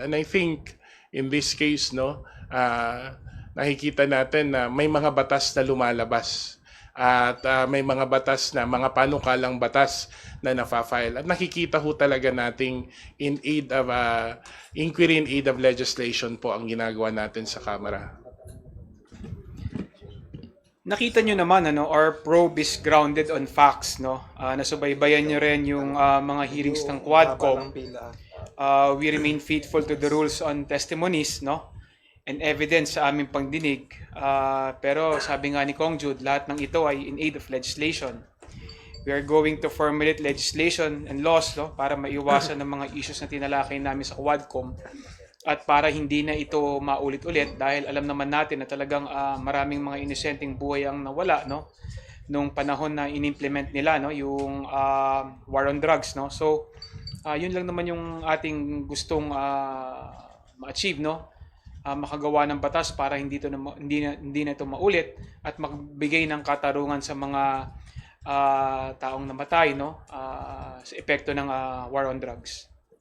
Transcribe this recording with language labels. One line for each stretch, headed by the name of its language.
Filipino: And I think in this case, no, nakikita natin na may mga batas na lumalabas at may mga batas na, mga panukalang batas na nafa-file. At nakikita ho talaga nating
English: in aid of inquiry in aid of legislation
Filipino: po ang ginagawa natin sa Kamara. Nakita nyo naman,
English: our probe is grounded on facts, no?
Filipino: Nasubaybayan nyo rin yung mga hearings ng Quadcom.
English: We remain faithful to the rules on testimonies, no? And evidence
Filipino: sa aming pagdinig. Pero sabi nga ni Kong Jude, lahat ng ito ay
English: in aid of legislation. We are going to formulate legislation and laws, no?
Filipino: Para maiwasan ng mga issues na tinalakay namin sa Quadcom. At para hindi na ito maulit-ulit, dahil alam naman natin na talagang maraming mga inosenteng buhay ang nawala, no, nung panahon na inimplement nila, no, yung war on drugs, no. So yun lang naman yung ating gustong ma-achieve, no, makagawa ng batas para hindi na ito maulit at magbigay ng katarungan sa mga taong namatay, no, sa epekto ng war on drugs.